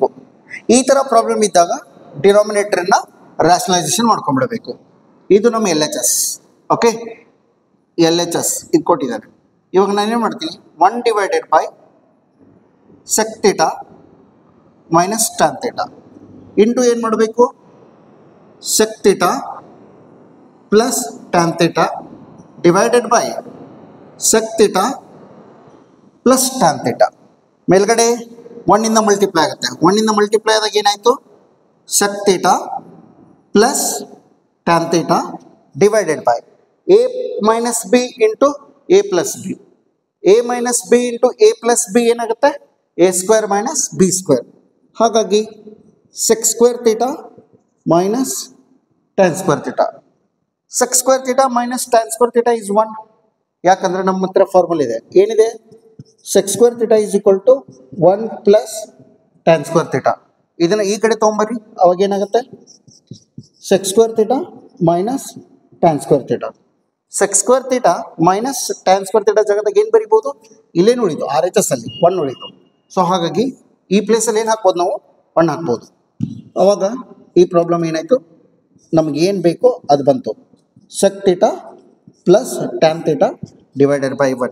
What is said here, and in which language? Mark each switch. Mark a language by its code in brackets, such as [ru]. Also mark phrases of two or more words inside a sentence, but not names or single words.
[kn] ಈ ಥರ ಪ್ರಾಬ್ಲಮ್ ಇದ್ದಾಗ ಡಿನಾಮಿನೇಟರ್ನ ರ್ಯಾಷನಲೈಸೇಷನ್ ಮಾಡ್ಕೊಂಡ್ಬಿಡಬೇಕು. ಇದು ನಮ್ಮ LHS. ಓಕೆ, LHS ಇದು ಕೊಟ್ಟಿದ್ದಾರೆ. ಇವಾಗ ನಾನೇನು ಮಾಡ್ತೀನಿ, [en] 1 divided by sec theta minus tan theta [kn] ಇಂಟು ಏನು ಮಾಡಬೇಕು, [en] sec theta plus tan theta divided by sec theta plus tan theta. [kn] ಮೇಲ್ಗಡೆ 1 ಇಂದ ಮಲ್ಟಿಪ್ಲೈ ಆಗುತ್ತೆ. 1 ಇಂದ ಮಲ್ಟಿಪ್ಲೈ ಆದಾಗ ಏನಾಯಿತು, [en] sec theta plus tan theta divided by a minus b into a plus b. a minus b into a plus b ಏನಾಗುತ್ತೆ, a square minus b square. ಹಾಗಾಗಿ sec square theta minus tan square theta. sec square theta minus tan square theta is 1. [kn] ಯಾಕಂದರೆ ನಮ್ಮ ಹತ್ರ ಫಾರ್ಮುಲಾ ಇದೆ. ಏನಿದೆ, [en] sec square theta is equal to 1 plus tan square theta. [kn] ಇದನ್ನು ಈ ಕಡೆ ತೊಗೊಂಬರ್ರಿ, ಅವಾಗ ಏನಾಗುತ್ತೆ, [en] sec square theta minus tan square theta. sec square theta minus tan square theta [kn] ಜಾಗದಾಗ ಏನು ಬರಿಬೋದು, ಇಲ್ಲೇನು ಉಳಿತು, RHS ಅಲ್ಲಿ 1 ಉಳಿತು. ಸೊ ಹಾಗಾಗಿ ಈ ಪ್ಲೇಸಲ್ಲಿ ಏನು ಹಾಕ್ಬೋದು, ನಾವು 1 ಹಾಕ್ಬೋದು. ಅವಾಗ ಈ ಪ್ರಾಬ್ಲಮ್ ಏನಾಯಿತು, ನಮ್ಗೆ ಏನು ಬೇಕೋ ಅದು ಬಂತು. [en] sec theta ಪ್ಲಸ್ tan theta divided by 1.